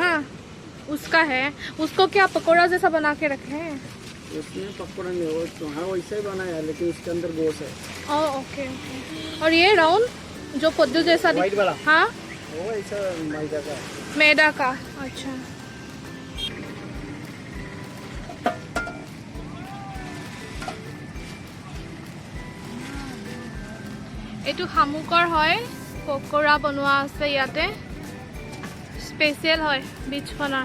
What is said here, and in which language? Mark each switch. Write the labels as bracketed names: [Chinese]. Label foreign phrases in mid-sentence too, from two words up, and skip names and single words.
[Hindi] हाँ उसका है। उसको क्या पकोड़ा जैसा बना के रखे हैं? उसमें पकौड़ा नहीं, वो तो हाँ वैसे ही बनाया है लेकिन उसके अंदर गोश्त है। ओके। और ये राउंड जो पद्दू जैसा व्हाइट वाला, हाँ वो ऐसा मैदा का है। मैदा का, अच्छा। [Assamese] এইটো শামুকৰ হয়, পকৰা বনোৱা আছে ইয়াতে, স্পেচিয়েল হয় বিচখনৰ।